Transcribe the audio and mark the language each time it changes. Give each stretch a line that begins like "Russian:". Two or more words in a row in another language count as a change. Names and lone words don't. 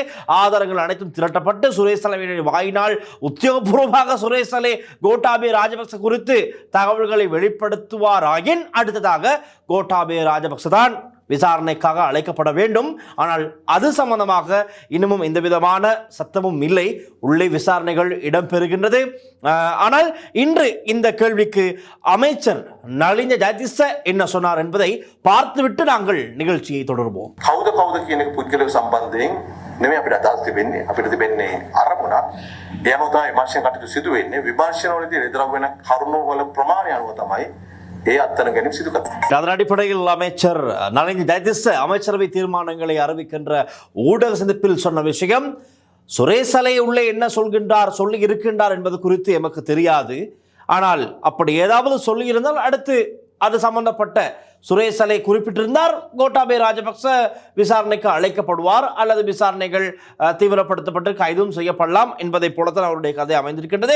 Tamil: ஆதாரங்கள் அனைத்தும் திரட்டப்பட்டு சுரேஷ் சலைவினுடைய வாயினால் உத்தியோகபூர்வமாக சுரேஷ் சலை கோட்டாபே ராஜபக்ச குறித்து தகவல்களை வெளிப்படுத்துவாராயின் அடுத்ததாக கோட்டாபே ராஜபக்ச தான் விசாரணைக்காக அழைக்கப்பட வேண்டும். ஆனால் அது சம்பந்தமாக இன்னமும் எந்த விதமான சத்தமும் இல்லை. உள்ளே விசாரணைகள் இடம்பெறுகின்றது. ஆனால் இன்று இந்த கேள்விக்கு அமைச்சர் நலிந்த ஜாதிஸ என்ன சொன்னார் என்பதை பார்த்துவிட்டு நாங்கள் நிகழ்ச்சியை தொடர்வோம்.
Sinhala: කවුද කියන එක පුද්ගලික සම්බන්ධයෙන් නෙමෙයි අපිට අදහස් තිබෙන්නේ. අපිට තිබෙන්නේ අරමුණක්. ඒ අනුව තමයි විමර්ශන කටයුතු සිදු වෙන්නේ. විමර්ශනවලදී එදිරව් වෙන කරුණු වල ප්‍රමාණය අනුව තමයි
Tamil: அதன் அடிப்படையில் அமைச்சர் நலிந்த ஜாதிஸ அமைச்சரவை தீர்மானங்களை அறிவிக்கின்ற ஊடக சந்திப்பில் சொன்ன விஷயம், சுரேஷ் சலை உள்ளே என்ன சொல்லி இருக்கின்றார் என்பது குறித்து எமக்கு தெரியாது. ஆனால் அப்படி ஏதாவது சொல்லி இருந்தால் அடுத்து அது சம்பந்தப்பட்ட சுரேஷ் சலை குறிப்பிட்டிருந்தார் கோட்டாபே ராஜபக்ச விசாரணைக்கு அழைக்கப்படுவார் அல்லது விசாரணைகள் தீவிரப்படுத்தப்பட்டு கைதும் செய்யப்படலாம் என்பதை போலத்தான் அவருடைய கதை அமைந்திருக்கின்றது.